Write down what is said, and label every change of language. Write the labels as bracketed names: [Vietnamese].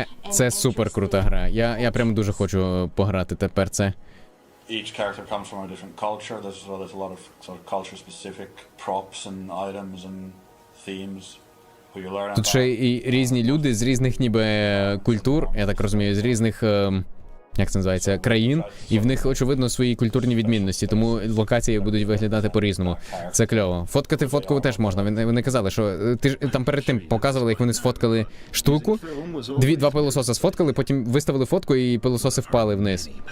[Ukrainian] Це супер крута гра. Я прям дуже хочу пограти тепер це. [English] Each character comes from a different culture. There's a lot of sort of culture-specific props and items and themes who you learn about. [Ukrainian] Тут ще і різні люди з різних ніби культур, я так розумію, з різних, як це називається, країн, і в них, очевидно, свої культурні відмінності, тому локації будуть виглядати по-різному. Це кльово. Фоткати фотку теж можна. Вони казали, що там перед тим показували, як вони сфоткали штуку, два пилососи сфоткали, потім виставили фотку і пилососи впали вниз.